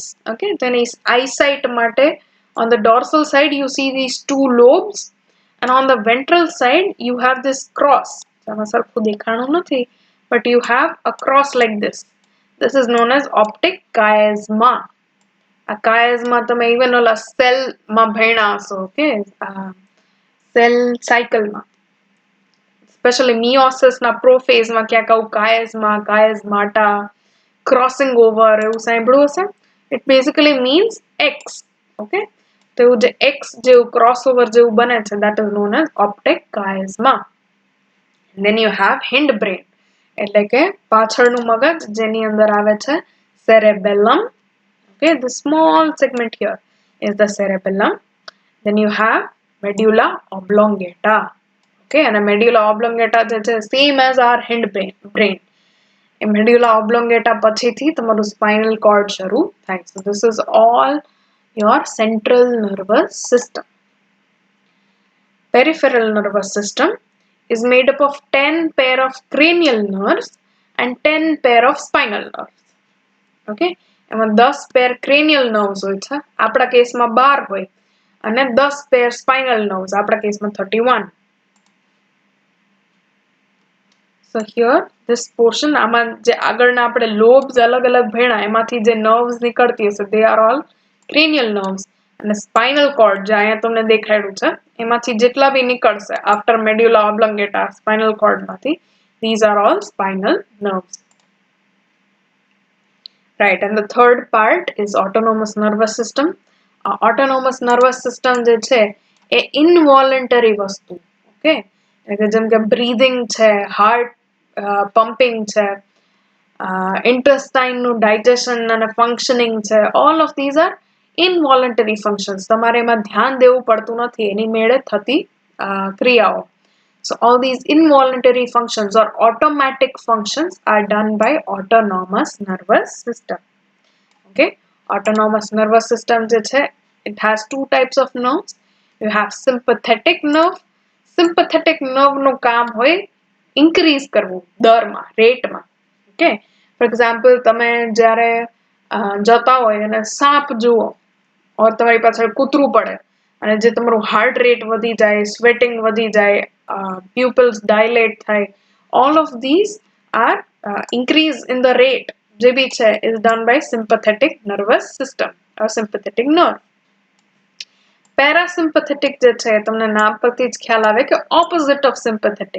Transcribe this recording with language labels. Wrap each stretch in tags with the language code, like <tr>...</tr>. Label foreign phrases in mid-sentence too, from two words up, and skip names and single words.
<en>Okay, then is eyesight mate on the dorsal side you see these two lobes and on the ventral side you have this cross. But you have a cross like this. This is known as optic chiasma. A chiasma</en> <gu>તમે even ઓલા cell માં ભણ્યા હશો.</gu> <en>Okay, cell cycle</en> <gu>માં</gu> <en>especially meiosis</en> <gu>ના prophase માં ક્યાંક આવું</gu> <en>chiasmata crossing over</en> <gu>એવું સાંભળ્યું હશે.</gu> <en>It basically means X. Okay,</en> <gu>તો એવું જે X જેવું crossover જેવું બને છે,</gu> <en>that is known as optic chiasma. And then you have hindbrain</en> <gu>એટલે કે પાછળનું મગજ જેની અંદર આવે છે cerebellum.</gu> <en>Okay, the small segment here is the cerebellum. Then you have medulla oblongata. Okay, and a medulla oblongata is same as our hindbrain. A medulla oblongata</en> <gu>પાછળથી તમારું</gu> <en>spinal cord</en> <gu>sharu થાય.</gu> <en>So this is all your central nervous system. Peripheral nervous system is made up of 10 pair of cranial nerves and 10 pair of spinal nerves.</en> <gu>Okay, એમાં 10 પેર</gu> <en>cranial nerves</en> <gu>હોય છે, આપણા કેસમાં 12 હોય, અને 10 પેર</gu> <en>spinal nerves,</en> <gu>આપણા કેસમાં 31.</gu> <en>So here this portion</en> <gu>આમાં જે આગળના આપણે lobes અલગ અલગ ભણ્યા એમાંથી જે nerves નીકળતી હશે</gu> <en>they are all cranial nerves,</en> <gu>અને</gu> <en>spinal cord</en> <gu>જે અહીંયા તમને દેખાડ્યું છે એમાંથી જેટલા બી નીકળશે</gu> <en>after medulla oblongata spinal cord</en> <gu>માંથી,</gu> <en>these are all spinal nerves. Right, and the third part is autonomous nervous system. Autonomous nervous system</en> <gu>જે છે એ involuntary વસ્તુ. Okay, એટલે જેમ કે breathing છે,</gu> <en>heart pumping</en> <gu>છે, intestine નું digestion અને functioning છે,</gu> <en>all of these are involuntary functions</en> <gu>તમારે એમાં ધ્યાન દેવું પડતું નથી એની મેળે થતી ક્રિયાઓ.</gu> <en>So all these involuntary functions or automatic functions are done by autonomous nervous system. Okay, autonomous nervous system</en> <gu>જે છે,</gu> <en>it has two types of nerves. You have sympathetic nerve. Sympathetic nerve</en> <gu>નું કામ હોય increase કરવું દરમાં, રેટમાં.</gu> <en>Okay, for example</en> <gu>તમે જ્યારે જતા હોય અને સાપ જુઓ और તમારી પાછળ કૂતરું પડે અને જે તમારું</gu> <en>heart rate</en> <gu>વધી જાય, સ્વેટિંગ વધી જાય,</gu> <en>pupils dilate થાય, all of these are increase in the rate</en> <gu>જે બી છે</gu> <en>is done by sympathetic nervous system or sympathetic nerve.</en> <gu>Parasympathetic જે છે તમને નામ પરથી જ ખ્યાલ આવે કે</gu> <en>opposite of sympathetic.</en>